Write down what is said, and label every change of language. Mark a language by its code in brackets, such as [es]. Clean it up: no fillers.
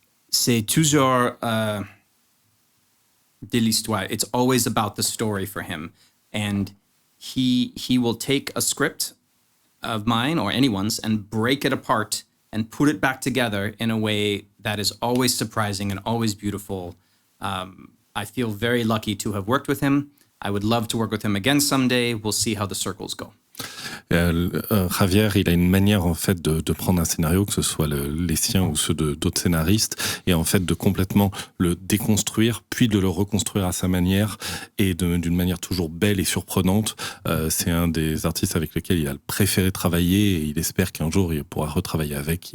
[fr] C'est toujours de l'histoire. [en] It's always about the story for him. And he will take a script of mine or anyone's and break it apart and put it back together in a way that is always surprising and always beautiful. I feel very lucky to have worked with him. I would love to work with him again someday. We'll see how the circles go. [fr] Javier, il a une manière en fait de prendre un scénario, que ce soit les siens ou ceux d'autres scénaristes, et en fait de complètement le déconstruire, puis de le reconstruire à sa manière, et d'une manière toujours belle et surprenante. C'est un des artistes avec lesquels il a préféré travailler, et il espère qu'un jour il pourra retravailler avec.